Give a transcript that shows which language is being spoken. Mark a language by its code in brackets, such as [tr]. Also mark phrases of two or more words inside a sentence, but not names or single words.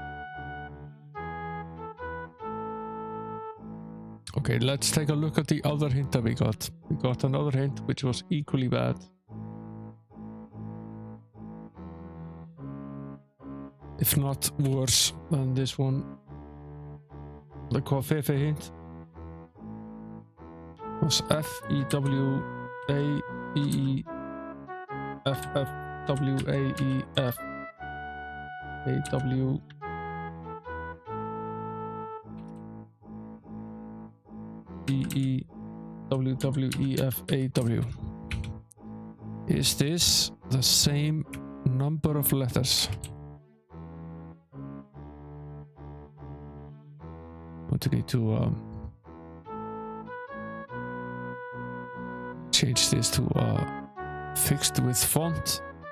[en] Okay, let's take a look at the other hint that we got. We got another hint which was equally bad. If not worse than this one. The Kofefe hint was F-E-W-A-E-E-F-F-W-A-E-F A-W E-E-W-W-E-F-A-W. Is this the same number of letters? What do we need to change this to fixed with font?